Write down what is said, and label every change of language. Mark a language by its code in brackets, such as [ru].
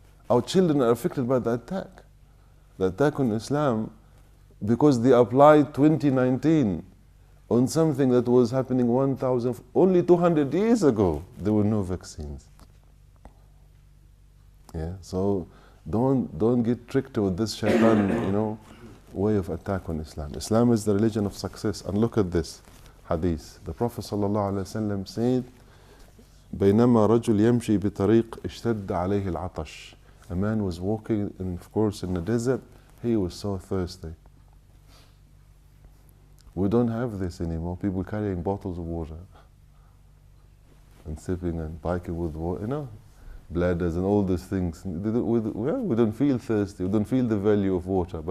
[en] Our children are affected by the attack. The attack on Islam, because they applied 2019 on something that was happening only 200 years ago. There were no vaccines. Yeah, so don't get tricked with this shaitan, way of attack on Islam. Islam is the religion of success. And look at this hadith. The Prophet ﷺ said, [ar] بينما رجل يمشي بطريق اشتد عليه العطش. [en] A man was walking, and of course, in the desert. He was so thirsty. We don't have this anymore. People carrying bottles of water and sipping and biking with water, bladders and all these things. We don't feel thirsty. We don't feel the value of water.